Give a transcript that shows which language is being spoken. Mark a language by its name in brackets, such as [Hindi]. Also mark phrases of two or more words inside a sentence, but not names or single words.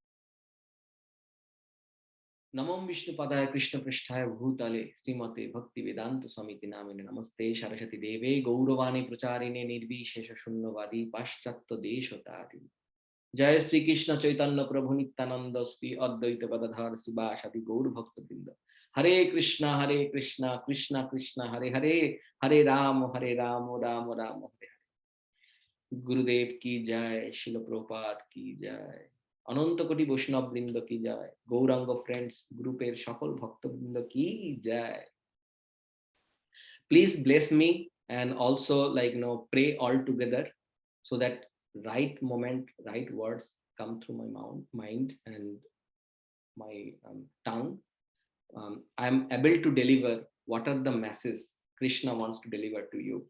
[Sanskrit] नमो विष्णु पादाय कृष्ण प्रिष्ठाय भूतले श्रीमते भक्ति वेदान्त समिति नामिने नमस्ते सरस्वती देवे गौरवाणी प्रचारिणे निर्विशेष शून्यवादी पाश्चात्य देशोतारी जय श्री कृष्ण चैतन्य प्रभु नित्यानन्द श्री अद्वैत गदाधर शिवसति गौर भक्त वृन्द. हरे कृष्ण, कृष्ण कृष्ण, हरे हरे, हरे राम, राम राम, हरे. [Bangla] গুরুদেব কি জয়, শিল প্রপাত কি জয়, অনন্ত কোটি বৈষ্ণব বৃন্দ কি জয়, গৌরাঙ্গ ফ্রেন্ডস গ্রুপের সকল ভক্তবৃন্দ কি জয়. [English] Please bless me and also pray all together so that right moment, right words come through my mind and my tongue. I am able to deliver what are the messages Krishna wants to deliver to you.